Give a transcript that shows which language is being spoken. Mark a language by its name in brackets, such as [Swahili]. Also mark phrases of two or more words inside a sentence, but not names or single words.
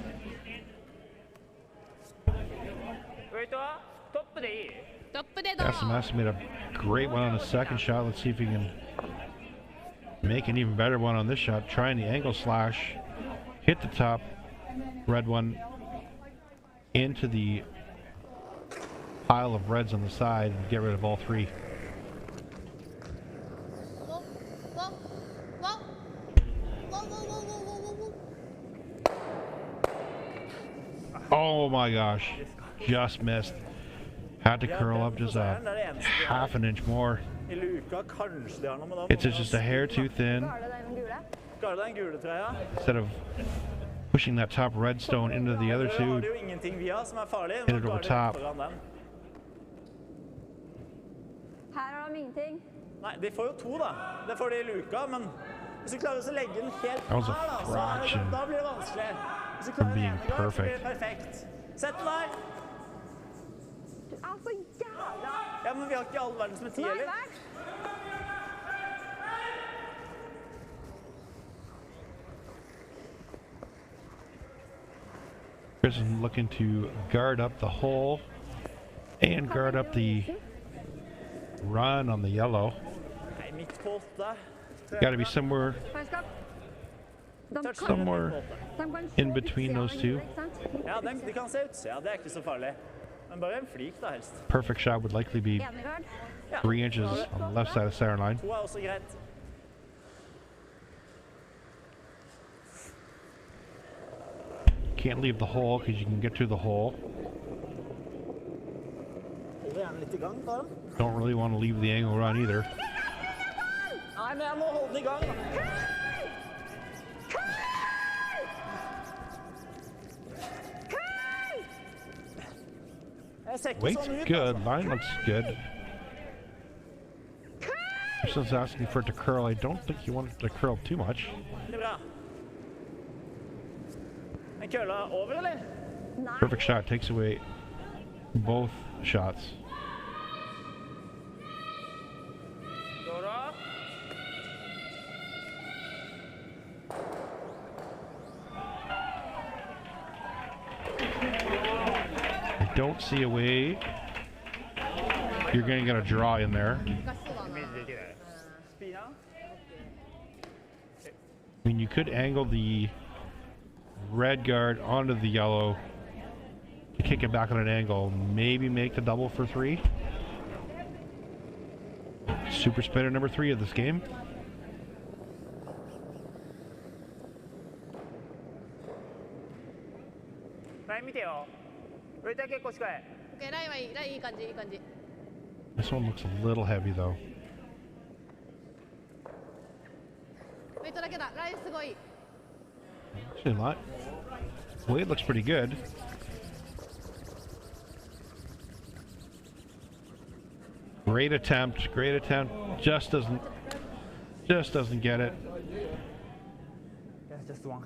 [Japanese] ウェイトはトップでいい？トップでどう [English] Matsumura made a great one on the second shot. Let's see if he can make an even better one on this shot. Trying the angle slash, hit the top red one into the pile of reds on the side and get rid of all three. ウォウォウォウォウォウォウォウォウ Oh my gosh, just missed. Had to curl up just a half an inch more. [Norwegian] I luka, kanskje det har noe med dem. [English] It's just a hair too thin. [Norwegian] Klarer du den gule? Klarer du den gule trøya? [English] Instead of pushing that top red stone into the other [Norwegian] Har [English] two, [Norwegian] du jo ingenting via som er farlig. [English] Hit it over top. [Norwegian] Foran den. Her har de ingenting. Nei, de får jo to da. Det får de i luka, men hvis du klarer å legge den helt [English] That was a [Norwegian] her da, [English] fraction [Norwegian] da blir det vanskelig. Hvis du [English] from [Norwegian] klarer [English] being [Norwegian] den ene gang, så blir [English] perfect. [Norwegian] det perfekt. Sett den der. Du er så jævla... Ja, men vi har ikke all verdens med tid, Nei, eller? vel? [English] Chris is looking to guard up the hole and guard up the run on the yellow. [Norwegian] Nei, midt på 8. [English] Got to be somewhere [Norwegian] Farskap. De kan... [English] somewhere [Norwegian] De kan [English] in between those two. [Norwegian] ikke sant? Ja, de kan se ut. Ja, det er ikke så farlig. Men bare en flik da, helst. [English] Perfect shot would likely be [Norwegian] Enegard. Ja. [English] 3 inches on the left side of center line. [Norwegian] 2 er også greit. [English] Can't leave the hole because you can get through the hole. [Norwegian] Hold gjerne litt i gang, Karen. [English] Don't really want to leave the angle run either. [Norwegian] Nei, men jeg må holde den i gang. Jeg ser ikke [English] Weight's [Norwegian] sånn ut, [English] good, [Norwegian] altså. [English] line looks good. Person's asking for it to curl. I don't think you want it to curl too much. [Norwegian] Det er bra. En kølla over, eller? Nei. [English] Perfect shot takes away both shots. [Norwegian] Går det? [English] I don't see a way you're going to get a draw in there. [Japanese] 難しそうだなイメージできない。スピーナー？ [English] I mean, you could angle the red guard onto the yellow to kick it back on an angle. Maybe make the double for 3. Super spinner number 3 of this game. [Japanese] ライン見てよ。ウェイトは結構近い。オッケーラインはいいラインいい感じいい感じ This one looks a little heavy though. ウェイトだけだラインすごい [English] Actually not. Weight looks pretty good. Great attempt. Just doesn't get it. Yeah, just one.